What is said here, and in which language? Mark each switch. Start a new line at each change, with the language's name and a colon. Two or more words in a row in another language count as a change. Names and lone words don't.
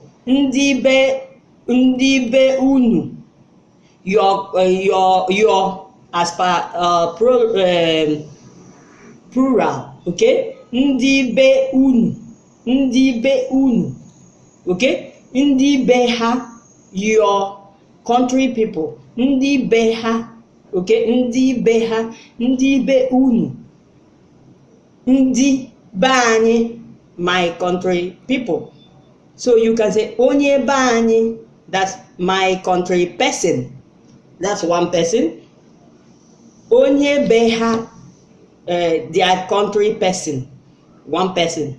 Igbo: Ndi be unu,
English: your as per plural, okay?
Igbo: Ndi be unu, okay? Ndi be ha,
English: your country people.
Igbo: Ndi be ha, okay? Ndi be ha, ndi be unu. Ndi Bani,
English: my country people. So you can say
Igbo: Onye Bani,
English: that's my country person. That's one person.
Igbo: Onye Beha,
English: their country person. One person.